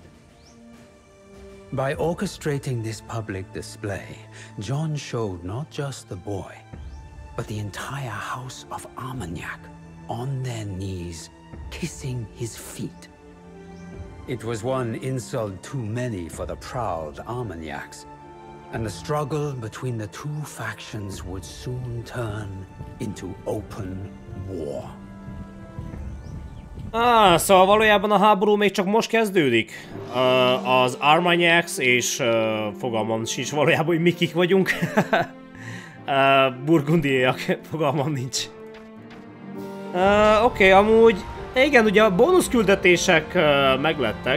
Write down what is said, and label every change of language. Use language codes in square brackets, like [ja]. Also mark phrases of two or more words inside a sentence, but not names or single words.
[en] By orchestrating this public display, John showed not just the boy, but the entire house of Armagnac on their knees, kissing his feet. It was one insult too many for the proud Armagnacs, and the struggle between the two factions would soon turn into open war. [hu] Szóval valójában a háború még csak most kezdődik. Az Armagnacs és fogalmam sincs valójában, hogy mi kik vagyunk. Burgundiaiak, fogalmam nincs. Oké, amúgy igen, ugye a bónusz küldetések meglettek.